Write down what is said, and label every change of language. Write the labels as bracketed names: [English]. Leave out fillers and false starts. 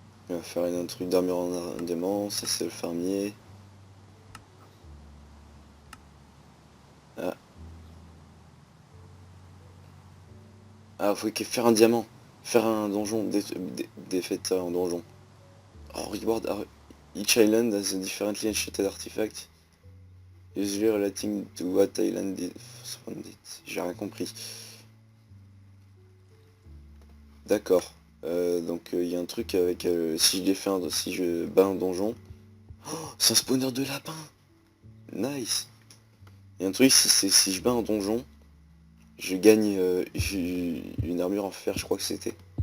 [French] Il va faire un truc d'armure en diamant, ça c'est le fermier. Ah, ah faut faire un diamant. Faire un donjon, défaite ça en donjon. [English] Oh, reward, each island has a differently enchanted artifact. Usually relating to what island did found it. [French] J'ai rien compris. D'accord. Donc il y a un truc avec si je défais si je bats un donjon. Oh, c'est un spawner de lapin. Nice. Il y a un truc si je bats un donjon, je gagne une armure en fer, je crois que c'était.